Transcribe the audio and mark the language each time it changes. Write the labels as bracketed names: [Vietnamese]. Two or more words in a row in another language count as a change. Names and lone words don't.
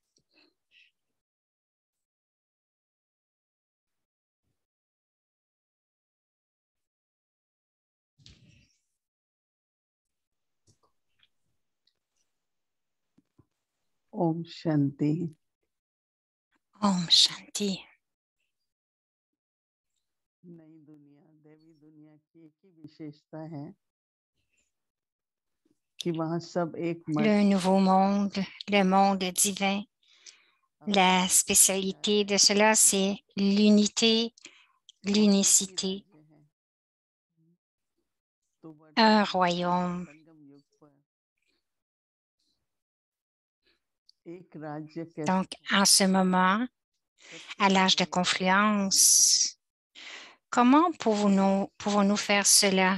[Hindi] Om Shanti. Om Shanti. नई दुनिया देवी दुनिया की एक ही विशेषता है कि वहाँ सब एक [French] Le nouveau monde, le monde divin. La spécialité de cela, c'est l'unité, l'unicité. Un royaume. Donc, en ce moment, à l'âge de confluence, comment pouvons-nous faire cela?